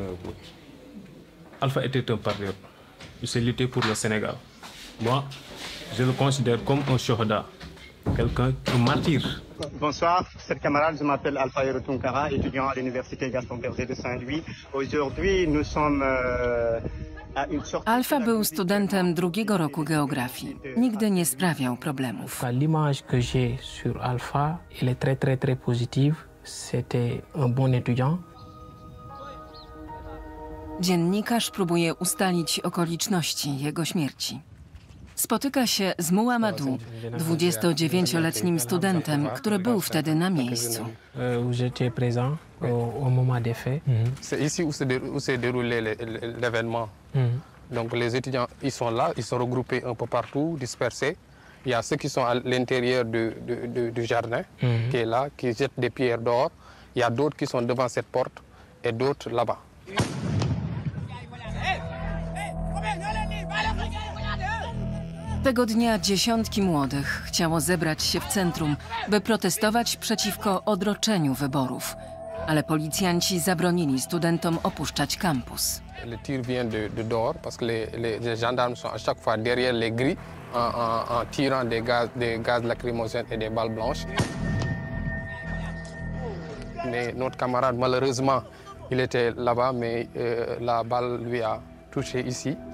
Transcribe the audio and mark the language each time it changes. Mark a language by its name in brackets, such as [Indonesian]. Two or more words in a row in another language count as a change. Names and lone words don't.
[French] Alpha était un patriote. Il s'est lutté pour le Sénégal. Moi, je le considère comme un shohada, quelqu'un, un martyr. Bonsoir, chers camarades, je m'appelle Alpha Yero Tunkara, étudiant à l'Université Gaston Berger de Saint-Louis. Aujourd'hui, nous sommes à une sorte... [Polish] Alpha był studentem drugiego roku geografii. Nigdy nie sprawiał problemów. [French] L'image que j'ai sur Alpha, elle est très positive. C'était un bon étudiant. [Polish] Dziennikarz próbuje ustalić okoliczności jego śmierci. Spotyka się z Muhammadu, 29-letnim studentem, który był wtedy na miejscu. [French] J'étais présent au moment des faits. C'est ici où s'est déroulé l'événement. Donc les étudiants, ils sont là, ils sont regroupés un peu partout, dispersés. Il y a ceux qui sont à l'intérieur du jardin, qui est là, qui jettent des pierres dehors. Il y a d'autres qui sont devant cette porte et d'autres là-bas. [Polish] Tego dnia dziesiątki młodych chciało zebrać się w centrum, by protestować przeciwko odroczeniu wyborów. Ale policjanci zabronili studentom opuszczać kampus. [French] Le tir vient de dehors parce que les gendarmes sont à chaque fois derrière les grilles en tirant des gaz lacrymogènes et des balles blanches. Mais notre camarade, malheureusement, il était là-bas, mais la balle lui a touché ici.